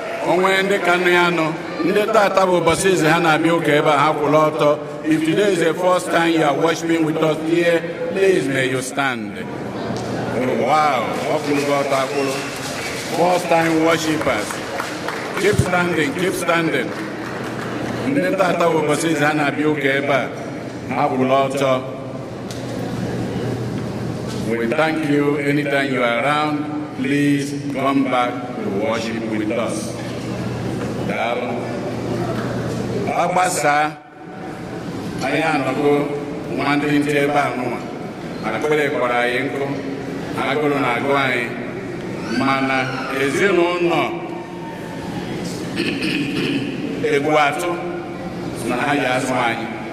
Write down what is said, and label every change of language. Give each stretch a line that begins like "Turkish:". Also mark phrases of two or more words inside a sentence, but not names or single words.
Igbo: Onwe ndị ka nọ ya nọ, ndị tata bụ ụbọchị izi ha na-abịa ụka ebe a, ha kwụrụ ọtọ.
English: If today is the first time you are worshiping with us here, please may you stand.
Igbo: Oh, wow, ọ kwụrụ gị ọtọ, akwụrụ.
English: First time worshipers. Keep standing, keep standing.
Igbo: Ndị tata bụ ụbọchị izi ha na-abịa ụka ebe a, ha kwụrụ ọtọ.
English: We thank you anytime you are around. Please come back to worship with us.
Igbo: Daalụ. Agbasa, anyị anọgo nwa ndị nche ebe a nụwa. Akpịrị kpọrọ anyị nkụ, agụrụ na-agụ anyị. Mana ezinụlọ Egbu atụ na ha ya azụ anyị.